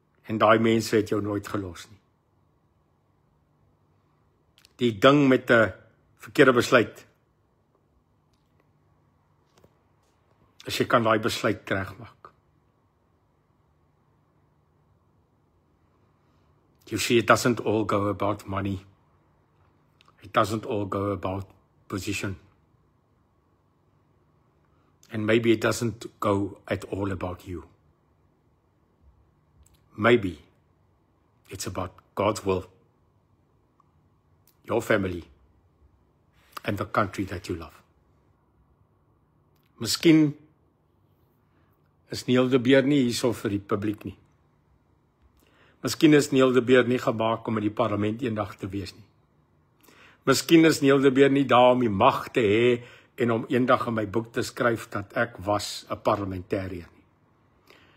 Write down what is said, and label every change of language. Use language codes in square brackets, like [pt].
[af] En daai mense het jou nooit gelos nie. Die ding met 'n verkeerde besluit. As jy kan daai besluit regmaak. [en] You see, it doesn't all go about money. It doesn't all go about position. And maybe it doesn't go at all about you. Maybe it's about God's will, your family, and the country that you love. [af] Miskien is Neil de Beer nie hierso vir die publiek nie. Miskien is Neil de Beer nie gemaak om in die parlement eendag te wees nie. Miskien is Neil de Beer nie daar om die mag te hê en om eendag in my boek te skryf dat ek was 'n parlementariër nie.